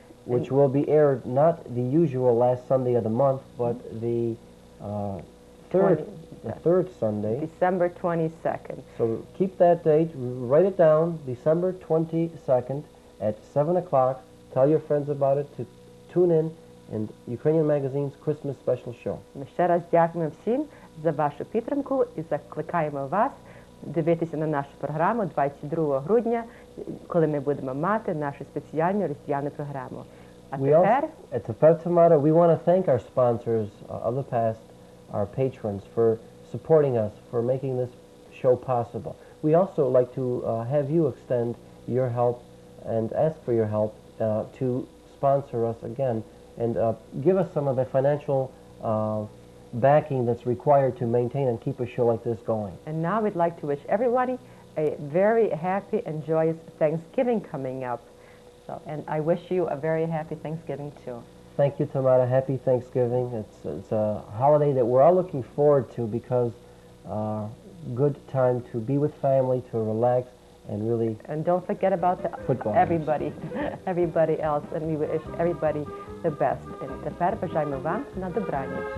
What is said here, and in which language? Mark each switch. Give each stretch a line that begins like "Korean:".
English: Which will be aired not the usual last Sunday of the month, but the third Sunday. December 22nd. So keep that date, write it down, December 22nd at 7 o'clock. Tell your friends about it to tune in Ukrainian Magazine's Christmas special show.
Ukrainian: Ми ще раз дякуємо всім за вашу підтримку і закликаємо вас дивитися на нашу програму 22 грудня, коли ми будемо мати нашу спеціальну різдвяну програму. А тепер,
English: Tamara, we want to thank our sponsors of the past, our patrons, for supporting us, for making this show possible. We also like to have you extend your help and ask for your help to sponsor us again and give us some of the financial backing that's required to maintain and keep a show like this going. And now we'd like to wish everybody a very happy and joyous Thanksgiving coming up. So, and I wish you a very happy Thanksgiving too. Thank you, Tamara. Happy Thanksgiving. It's a holiday that we're all looking forward to because good time to be with family, to relax, and really. And don't forget about everybody else, and we wish everybody the best. And
Ukrainian: тепер бажаємо вам на добраніч.